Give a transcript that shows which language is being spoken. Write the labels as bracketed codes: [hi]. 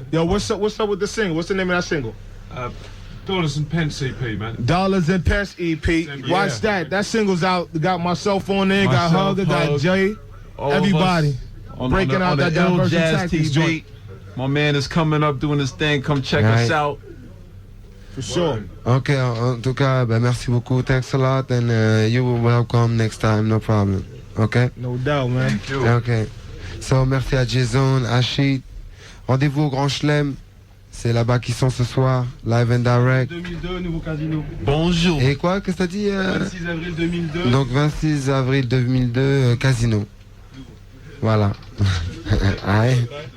[en] Yo, what's up with the single? What's the name of that single? Dollars and Pence EP, man. Dollars and Pence EP. Watch that. That single's out. Got myself on there. Got Hugger. Got Jay. Everybody. Breaking out that Diversion Tactics joint. My man is coming up doing his thing. Come check us out. For sure. [fr] Ok, en tout cas, merci beaucoup. [en] Thanks a lot, and you will welcome next time, no problem. Ok? No doubt, man. [fr] Ok. So, merci à Jason, Ashid. Rendez-vous au Grand Chelem. C'est là-bas qu'ils sont ce soir, [en] live and direct. [fr] 2002, nouveau casino. Bonjour. Et quoi, qu'est-ce que t'as dit 26 avril 2002. Donc 26 avril 2002, casino. Voilà. Aïe.